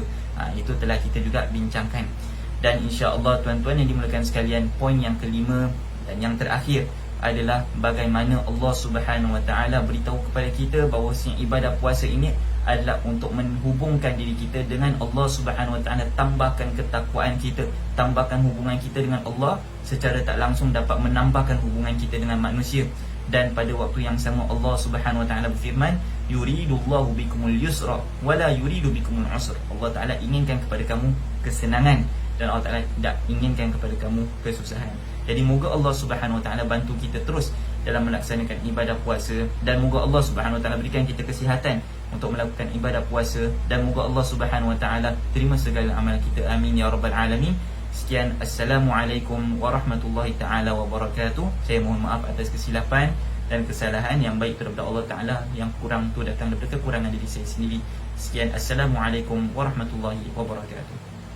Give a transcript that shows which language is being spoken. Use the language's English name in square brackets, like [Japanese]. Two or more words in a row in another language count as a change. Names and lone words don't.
[Malay] Itu telah kita juga bincangkan. Dan [Arabic] إن شاء الله [Malay] tuan-tuan yang dimuliakan sekalian, poin yang kelima dan yang terakhir adalah bagaimana Allah Subhanahu Wa Taala beritahu kepada kita bahawa ibadah puasa ini adalah untuk menghubungkan diri kita dengan Allah Subhanahu Wa Taala, tambahkan ketakwaan kita, tambahkan hubungan kita dengan Allah, secara tak langsung dapat menambahkan hubungan kita dengan manusia. Dan pada waktu yang sama Allah Subhanahu Wa Taala berfirman, [Arabic] يريد الله بكم اليسر ولا يريد بكم العسر. [Malay] Allah Taala inginkan kepada kamu kesenangan dan Allah Ta'ala tidak inginkan kepada kamu kesusahan. Jadi moga Allah Subhanahu Wa Taala bantu kita terus dalam melaksanakan ibadah puasa, dan moga Allah Subhanahu Wa Taala berikan kita kesihatan untuk melakukan ibadah puasa, dan moga Allah Subhanahu Wa Taala terima segala amal kita. [Arabic] آمين يا رب العالمين. [Malay] Sekian, [Arabic] السلام عليكم ورحمة الله تعالى وبركاته. [Malay] Saya mohon maaf atas kesilapan dan kesalahan. Yang baik daripada Allah Ta'ala, yang kurang tu datang daripada kekurangan diri saya sendiri. Sekian, [Arabic] السلام عليكم ورحمة الله وبركاته.